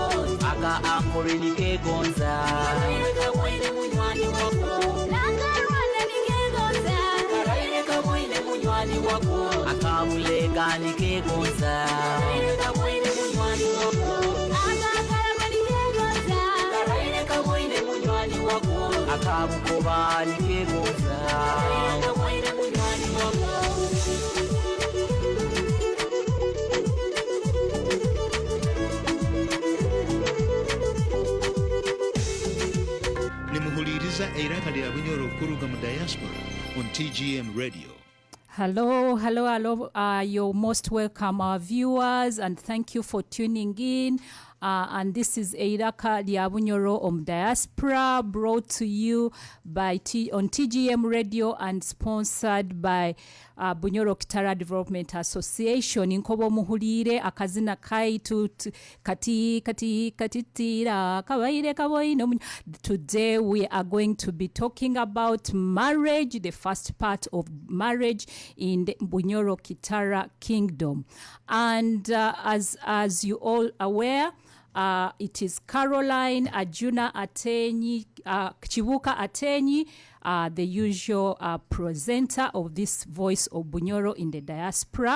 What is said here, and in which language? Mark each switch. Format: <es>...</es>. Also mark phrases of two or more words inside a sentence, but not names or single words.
<nyo>aka ankore nikegonza karaire kaboine munywani wako nakarwana nikegonza karaire kaboine munywani wako akamulega nikegonza karaire kaboine munywani wako akakarama nikegonza karaire kaboine munywani wako akabukoba nikegonza karaire kaboine munywani wako Nimuhuliriza iraka lya Bunyoro kuruga mu diaspora on TGM Radio.</nyo> <en>Hello, you're most welcome, our viewers, and thank you for tuning in. And this is Iraka lya Bunyoro Diaspora, brought to you by on TGM Radio and sponsored by Bunyoro Kitara Development Association.</en> <nyo>Inkobo muhulire akazina kaitu katitira kawaire kaboino.</nyo> <en>Today we are going to be talking about marriage, the first part of marriage in the Bunyoro Kitara Kingdom. And as you all aware, it is Caroline Ajuna Ateenyi, Chibuka Ateenyi, the usual presenter of this Voice of Bunyoro in the Diaspora.</en>